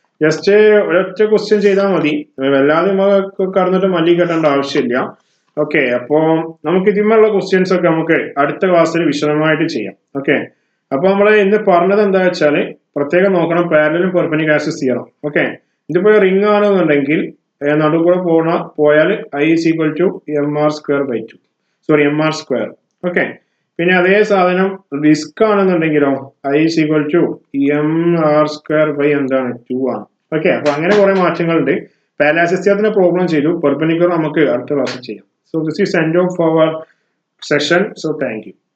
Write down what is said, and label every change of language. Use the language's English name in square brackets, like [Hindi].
[Malayalam] Just ഒരൊറ്റ question ചെയ്താൽ മതി, വല്ലാതെ നമുക്ക് കടന്നിട്ട് മല്ലി കെട്ടേണ്ട ആവശ്യമില്ല. ഓക്കെ, അപ്പോ നമുക്ക് ഇതിന്മേലുള്ള ക്വസ്റ്റ്യൻസ് ഒക്കെ നമുക്ക് അടുത്ത ക്ലാസ്സിൽ വിശദമായിട്ട് ചെയ്യാം. ഓക്കെ, അപ്പൊ നമ്മൾ ഇന്ന് പറഞ്ഞത് എന്താ വെച്ചാല് പ്രത്യേകം നോക്കണം, പാരലലും പെർപെൻഡിക്കുലർ ആക്സിസ് തിയറം. ഓക്കെ, ഇതിപ്പോ റിംഗ് ആണെന്നുണ്ടെങ്കിൽ നടുക്കൂടെ പോയാൽ I is equal to MR square by 2, sorry MR square. Okay, പിന്നെ അതേ സാധനം disk ആണെന്നുണ്ടെങ്കിലോ I is equal to MR square by എന്താണ് 2 ആണ്. ഓക്കെ, അപ്പൊ അങ്ങനെ കുറെ മാറ്റങ്ങളുണ്ട്. പാരലൽ ആക്സിസ് തിയറത്തിന്റെ പ്രോബ്ലം ചെയ്തു, പെർപെൻഡിക്കുലർ നമുക്ക് അടുത്ത ക്ലാസ്സിൽ ചെയ്യാം. [English] So this is end of our session. So thank you.